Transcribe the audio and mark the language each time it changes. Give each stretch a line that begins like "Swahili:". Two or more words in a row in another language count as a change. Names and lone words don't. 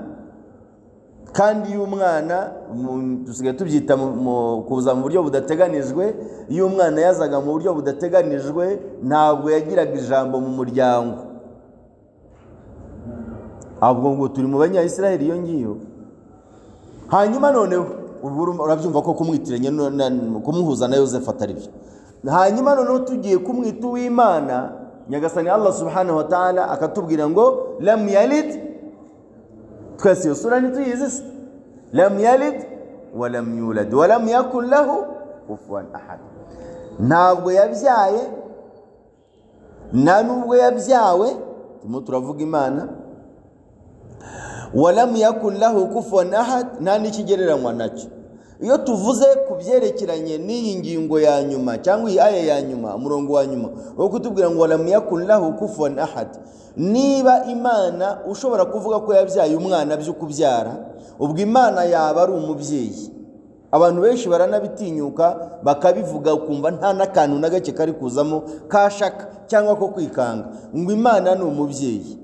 Kinyarwanda: Kandi iyo umwana dusigaye tubyita kuza mu buryo budateganijwe, iyo umwana yazaga mu buryo budateganijwe ntabwo yagiraga ijambo mu muryango. Ahubwo ngo turi mu Banyayisiraheli iyo ngiyo. Hanyuma noneho urabyumva ko kumwitiranya kumuhuza na Yosefu atari byo. Hanyuma noneho tugiye kumwita uw'Imana, Nyagasani Allah
Arabic: سبحانه وتعالى
Kinyarwanda: akatubwira ngo
Arabic: لم يلد.
Kinyarwanda: Twese iyo sura ntituyizi.
Arabic: لم يلد ولم يولد ولم يكن له كفوا أحد.
Kinyarwanda: Ntabwo yabyaye, nta nubwo yabyawe, turavuga Imana.
Arabic: ولم يكن له كفوا أحد,
Kinyarwanda: nta n'ikigereranywa nacyo. iyo tuvuze ku byerekeranye n'iyi ngingo ya nyuma cyangwa iyi aya ya nyuma umurongo wa nyuma wo kutubwira ngo
Arabic: ولم يكن له كفوا أحد,
Kinyarwanda: niba Imana ushobora kuvuga ko yabyaye umwana byo kubyara, ubwo Imana yaba ari umubyeyi. Abantu benshi baranabitinyuka bakabivuga ukumva nta nakantu na gake kari kuzamo kashaka cyangwa ko kwikanga ngo Imana ni umubyeyi.